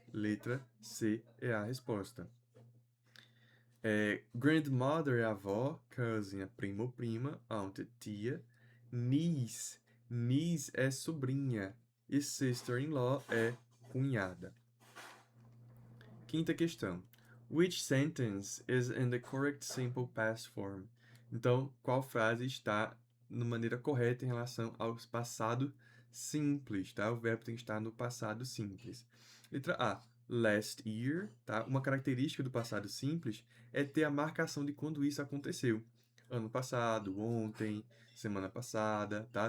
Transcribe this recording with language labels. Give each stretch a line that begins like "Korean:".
Portuguese: Letra C é a resposta. Grandmother é avó, cousin é primo ou prima, aunt é tia. Niece, niece é sobrinha e sister-in-law é cunhada. Quinta questão.
English: Which sentence is in the correct simple past form?
Portuguese: Então, qual frase está na maneira correta em relação ao passado simples, tá? O verbo tem que estar no passado simples. Letra A.
English: Last year,
Portuguese: tá? Uma característica do passado simples é ter a marcação de quando isso aconteceu. Ano passado, ontem, semana passada, tá?